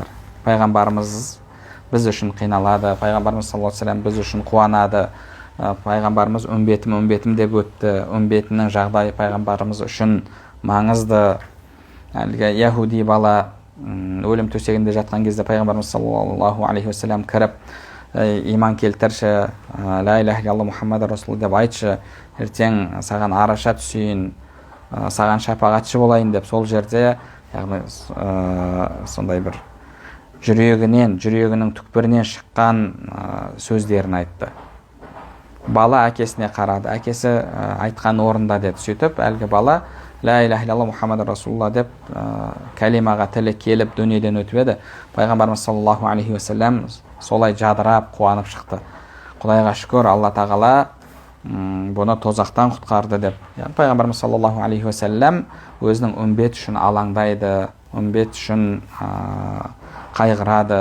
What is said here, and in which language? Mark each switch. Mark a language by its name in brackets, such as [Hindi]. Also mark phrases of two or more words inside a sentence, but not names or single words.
[Kazakh] Пайғамбарымыз біз үшін қиналады, пайғамбарымыз [Arabic] صلى الله عليه وسلم [Kazakh] біз үшін қуанады, пайғамбарымыз үмбетім деп өтті, үмбетінің жағдайы пайғамбарымыз үшін маңызды. Әлгі яһуди бала өлім төсегінде жатқан кезде пайғамбарымыз [Arabic] صلى الله عليه وسلم [Kazakh] кіріп, иман келтірші, [Arabic] لا إله إلا الله محمد رسول الله [Kazakh] деп айтшы, ертең саған араша түсейін, саған шапағатшы болайын деп, сол жерде яғни сондай бір жүрегінің түкпірінен шыққан сөздерін айтты. Бала әкесіне қарады, әкесі айтқан орында деді. Сөйтіп әлгі бала [Arabic] لا إله إلا الله محمد رسول الله [Kazakh] деп кәлимаға тілі келіп дүниеден өтіп еді. Пайғамбарымыз [Arabic] صلى الله عليه وسلم [Kazakh] солай жадырап, қуанып шықты. Құдайға шүкір, Алла тағала бұны тозақтан құтқарды деп. Пайғамбарымыз [Arabic] صلى الله عليه وسلم [Kazakh] өзінің үмбет үшін алаңдайды, үмбет үшін қайғырады.